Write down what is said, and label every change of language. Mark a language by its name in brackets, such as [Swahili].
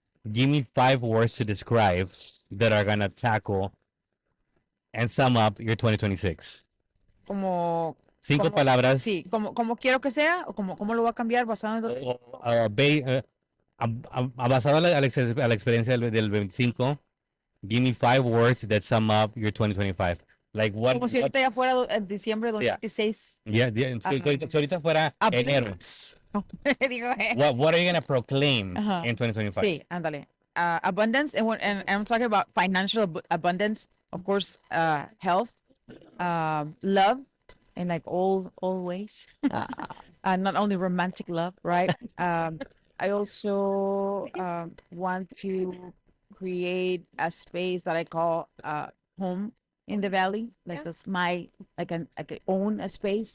[English] Give me 5 words to describe that are gonna tackle and sum up your 2026. [Spanish] Como, 5 como- palabras. sí, como quiero que sea o como lo voy a cambiar basado en Basado a la experiencia del 25 [English] Give me 5 words that sum up your 2025. Like what? [Spanish] Como si ahorita ya fuera en diciembre de [English] Yeah. 2026. Yeah, so [Spanish] ahorita fuera enero. [English] Abundance. [Spanish] Digo, [English] What are you gonna proclaim [Spanish] Ajá. [English] in 2025? [Spanish] Sí, ándale. [English] Abundance, and I'm talking about financial abundance, of course, health, love, in like all ways. Not only romantic love, right? I also want to create a space that I call home in the valley, like that's my like I could own a space.